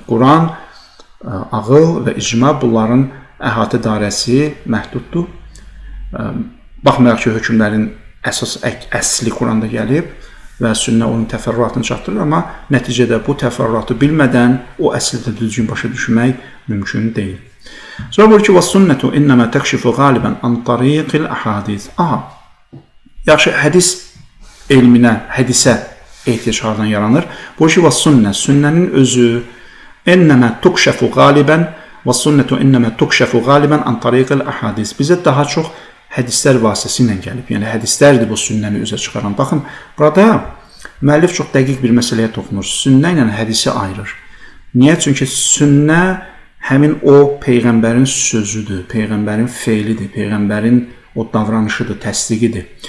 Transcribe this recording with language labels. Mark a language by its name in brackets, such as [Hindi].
[Azerbaijani] Quran, ağıl və icma bunların əhatə dairəsi məhduddur. Baxmayaraq ki, hökmlərin əsas əsli Quranda gəlib və sünnə onun təfərrüatını çatdırır, amma nəticədə bu təfərrüatı bilmədən o əsli də düzgün başa düşmək mümkün deyil. Sonra buyurur ki, [Arabic] وَالسُنَّةُ إِنَّمَا تَكْشِفُ غَالِبًا عَنْ طَرِيقِ الْأَحَادِيثِ. [Azerbaijani] Yaxşı, hədis elminə, hədisə ehtiyac hardan yaranır? Buyurur ki, [Arabic] وَالسُنَّةُ [Azerbaijani] sünnənin özü [Arabic] إِنَّمَا تُكْشَفُ غَالِبًا وَالسُنَّةُ إِنَّمَا تُكْشَفُ غَالِبًا عَنْ طَرِيقِ الْأَحَادِيثِ. [Azerbaijani] Bizə daha çox hədislər vasitəsilə gəlib. Yəni hədislərdir bu sünnəni üzə çıxaran. Baxın, burada müəllif çox dəqiq bir məsələyə toxunur. Sünnə ilə hədisi ayırır. Niyə? Çünki sünnə həmin o peyğəmbərin sözüdür, peyğəmbərin feilidir, peyğəmbərin o davranışıdır, təsdiqidir.